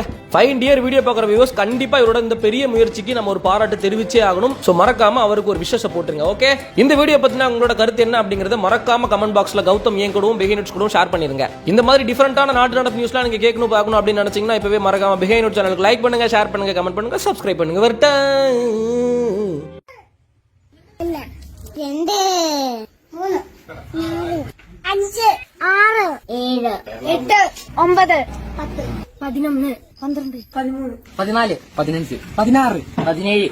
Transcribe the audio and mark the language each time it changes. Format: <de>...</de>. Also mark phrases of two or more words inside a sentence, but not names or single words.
<ta>5 இயர் வீடியோ பார்க்குற வியூவர்ஸ் கண்டிப்பா இவரோட இந்த பெரிய முயற்சிக்கு நம்ம ஒரு பாராட்டு தெரிவிச்சே ஆகணும். சோ மறக்காம அவருக்கு ஒரு விஷயம் போட்டுருங்க. ஓகே, இந்த வீடியோ பத்தின உங்களோட கருத்து என்ன அப்படிங்கறத மறக்காம</ta> <en>comment boxla</en> <ta>கௌதம் ஏன் கூடவும் பிஹைண்ட் நோட்ஸ் கூடவும் ஷேர் பண்ணிருங்க. இந்த மாதிரி டிஃபரெண்டான நாட்டு நடப்பு நியூஸ்லாம் நீங்க கேட்கணும் பார்க்கணும் அப்படின்னு நினைச்சீங்கன்னா இப்பவே மறக்காம பிஹைண்ட் நோட்ஸ் சேனலுக்கு லைக் பண்ணுங்க, ஷேர் பண்ணுங்க, கமெண்ட் பண்ணுங்க, சப்ஸ்கிரைப் பண்ணுங்க. வரட்டா.</ta> <ml>രണ്ട് മൂന്ന് നാല് അഞ്ച് ആറ് ഏഴ് എട്ട് ഒമ്പത് 10 11 12 13 14 15 16 17</ml>